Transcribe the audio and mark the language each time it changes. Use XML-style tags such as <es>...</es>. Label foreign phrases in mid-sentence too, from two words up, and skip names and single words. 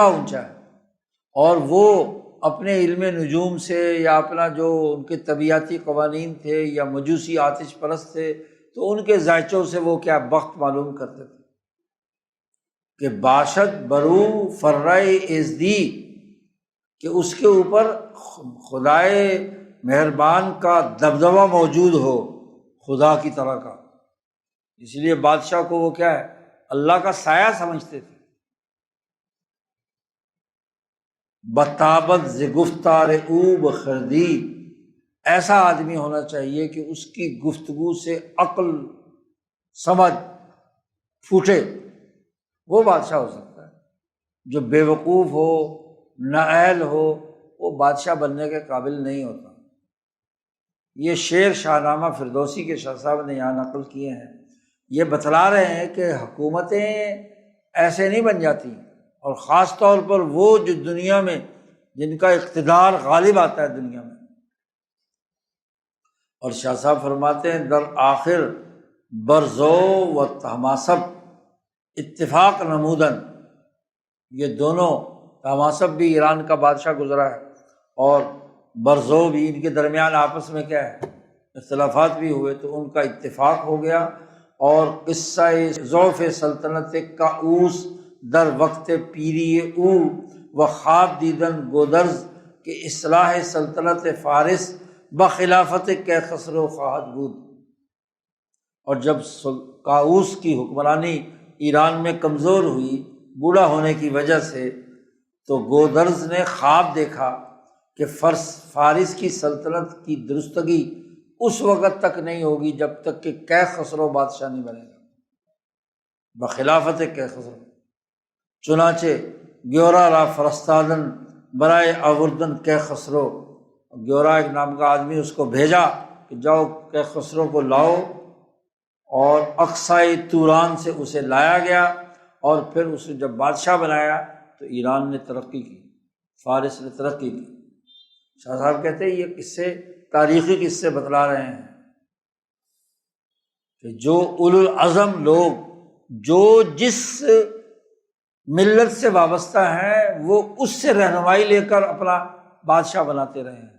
<ur>اونچا ہے، اور وہ اپنے علم نجوم سے یا اپنا جو ان کے طبیعتی قوانین تھے یا مجوسی آتش پرست تھے تو ان کے ذائچوں سے وہ کیا بخت معلوم کرتے تھے کہ</ur> <fa>باشد برو فرائے ازدی،</fa> <ur>کہ اس کے اوپر خدائے مہربان کا دبدبہ موجود ہو، خدا کی طرح کا۔ اس لیے بادشاہ کو وہ کیا ہے، اللہ کا سایہ سمجھتے تھے۔</ur> <fa>بتابت ز گفتار او بخردی،</fa> <ur>ایسا آدمی ہونا چاہیے کہ اس کی گفتگو سے عقل سمجھ پھوٹے، وہ بادشاہ ہو سکتا ہے۔ جو بے وقوف ہو، نااہل ہو، وہ بادشاہ بننے کے قابل نہیں ہوتا۔ یہ شعر شاہ نامہ فردوسی کے شاہ صاحب نے یہاں نقل کیے ہیں، یہ بتلا رہے ہیں کہ حکومتیں ایسے نہیں بن جاتی، اور خاص طور پر وہ جو دنیا میں جن کا اقتدار غالب آتا ہے دنیا میں۔ اور شاہ صاحب فرماتے ہیں</ur> <fa>در آخر برزو و تہماسب اتفاق نمودن،</fa> <ur>یہ دونوں، تہماسب بھی ایران کا بادشاہ گزرا ہے اور برزو بھی، ان کے درمیان آپس میں کیا ہے، اختلافات بھی ہوئے، تو ان کا اتفاق ہو گیا۔</ur> <fa>اور قصہ ضعف سلطنت کاؤس در وقت پیری او و خواب دیدن گودرز کے اصلاح سلطنت فارس بخلافت کیخسرو خواہد بود۔</fa> <ur>اور جب کاؤس کی حکمرانی ایران میں کمزور ہوئی بوڑھا ہونے کی وجہ سے، تو گودرز نے خواب دیکھا کہ فارس کی سلطنت کی درستگی اس وقت تک نہیں ہوگی جب تک کہ کیخسرو بادشاہ نہیں بنے گا، بخلافت کیخسرو۔ چنانچہ</ur> <fa>گیورا را فرستادن برائے آوردن کیخسرو،</fa> <ur>گیورا ایک نام کا آدمی اس کو بھیجا کہ جاؤ کیخسرو کو لاؤ، اور اقصائے توران سے اسے لایا گیا، اور پھر اسے جب بادشاہ بنایا تو ایران نے ترقی کی، فارس نے ترقی کی۔ شاہ صاحب کہتے ہیں یہ قصے تاریخی قصے بتلا رہے ہیں کہ جو</ur> <ar>اولو العزم</ar> <ur>لوگ جو جس ملت سے وابستہ ہیں وہ اس سے رہنمائی لے کر اپنا بادشاہ بناتے رہے ہیں۔</ur>